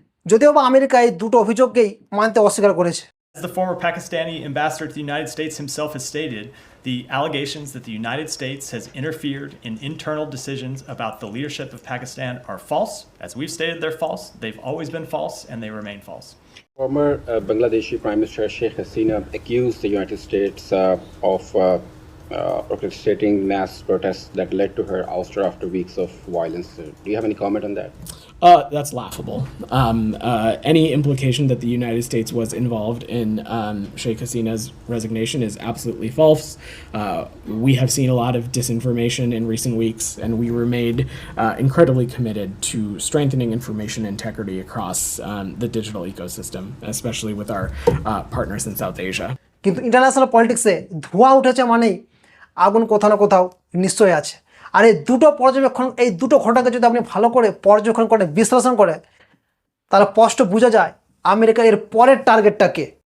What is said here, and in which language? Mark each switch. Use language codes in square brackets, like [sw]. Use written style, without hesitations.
[bn] যদিও বা আমেরিকা এই দুটো অভিযোগকেই মানতে অস্বীকার করেছে। [en] As the former Pakistani ambassador to the United States himself has stated, the allegations that the United States has interfered in internal decisions about the leadership of Pakistan are false. As we've stated, they're false. They've always been false, and they remain false. Former Bangladeshi Prime Minister Sheikh Hasina accused the United States of orchestrating mass protests that led to her ouster after weeks of violence. Do you have any comment on that? That's laughable. Any implication that the United States was involved in Sheikh Hasina's resignation is absolutely false. We have seen a lot of disinformation in recent weeks, and we remained incredibly committed to strengthening information integrity across the digital ecosystem, especially with our partners in South Asia. [bn] কিন্তু international পলিটিক্সে ধোঁয়া উঠেছে মানেই আগুন কোথাও না কোথাও নিশ্চয়ই আছে। আর এই দুটো ঘটনাকে যদি আপনি ভালো করে পর্যবেক্ষণ করে বিশ্লেষণ করে, তাহলে স্পষ্ট বোঝা যায় আমেরিকার এর পরের টার্গেটটা কে।